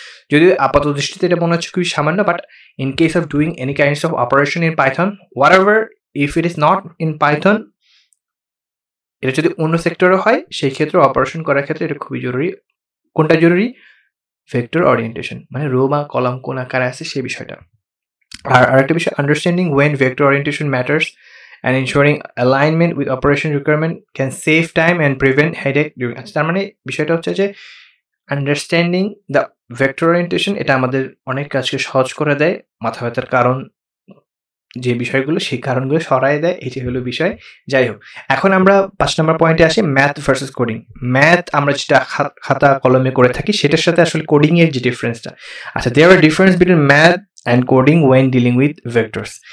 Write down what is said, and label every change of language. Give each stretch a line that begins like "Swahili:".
Bangla: যদিও আপাত দৃষ্টিতে এটা মনে হচ্ছে খুবই সামান্য,
English: but in case of doing any kinds of operation in Python,
Bangla: what ever, if it is not in Python, এটা যদি অন্য সেক্টরে হয় সেই ক্ষেত্রে অপারেশন করার ক্ষেত্রে এটা খুবই জরুরি। কোনটা জরুরি? ভেক্টর ওরিয়েন্টেশন, মানে রো বা কলাম কোন আকারে আছে সেই বিষয়টা। আর আরেকটা বিষয়,
English: Understanding when vector orientation matters and ensuring alignment with operation requirement can save time and prevent headache during.
Bangla: আচ্ছা, তার মানে বিষয়টা হচ্ছে যে
English: understanding the vector orientation
Bangla: এটা আমাদের অনেক কাজকে সহজ করে দেয়, মাথা ব্যথার কারণ যে বিষয়গুলো সেই কারণগুলো সরায় দেয়, এটি হলো বিষয়। যাই হোক, এখন আমরা 5 নম্বর পয়েন্টে আসি, ম্যাথ ভার্সেস কোডিং। ম্যাথ আমরা যেটা খাতা কলমে করে থাকি সেটার সাথে আসলে কোডিং এর যে ডিফারেন্সটা, আচ্ছা,
English: There are difference between math and coding when dealing with vectors.